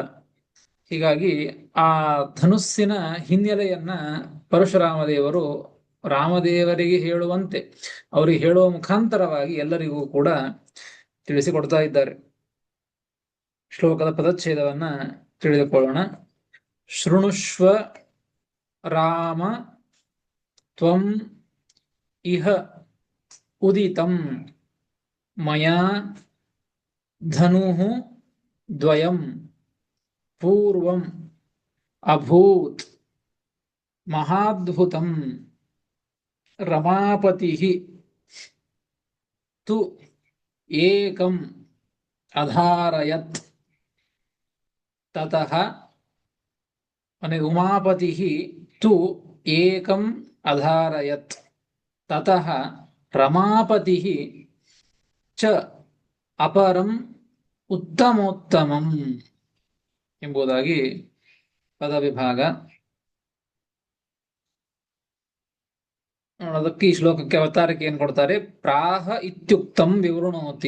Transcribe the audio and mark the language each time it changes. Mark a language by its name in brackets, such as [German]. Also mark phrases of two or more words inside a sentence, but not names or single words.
[Kannada] ಹೀಗಾಗಿ ಆ ಧನುಸ್ಸಿನ ಹಿನ್ನೆಲೆಯನ್ನ ಪರಶುರಾಮ ದೇವರು ರಾಮದೇವರಿಗೆ ಹೇಳುವಂತೆ ಅವರಿಗೆ ಹೇಳುವ ಮುಖಾಂತರವಾಗಿ ಎಲ್ಲರಿಗೂ ಕೂಡ ತಿಳಿಸಿಕೊಡ್ತಾ ಇದ್ದಾರೆ. ಶ್ಲೋಕದ ಪದಚ್ಛೇದವನ್ನ ತಿಳಿದುಕೊಳ್ಳೋಣ. [Sanskrit] ಶೃಣುಷ್ವ ರಾಮ ತ್ವಂ ಇಹ ಉದಿತಂ ಮಯಾ ಧನುಃ ದ್ವಯಂ ಪೂರ್ವಂ ಅಭೂತ್ ಮಹಾದ್ಭುತಂ ರಮಾಪತಿಃ ತು ಏಕಂ ಅಧಾರಯತ್ ತತಃ ಉಮಾಪತಿಃ ತು ಏಕಂ ಅಧಾರಯತ್ ತತಃ ರಮಾಪತಿಃ ಚ ಅಪರಂ ಉತ್ತಮೋತ್ತಮಂ [Kannada] ಎಂಬುದಾಗಿ ಪದವಿಭಾಗ. ಅದಕ್ಕೆ ಈ ಶ್ಲೋಕಕ್ಕೆ ಅವತಾರಕ್ಕೆ ಏನ್ ಕೊಡ್ತಾರೆ? [Sanskrit] ಪ್ರಾಹ ಇತ್ಯುಕ್ತಂ ವಿವೃಣೋತಿ.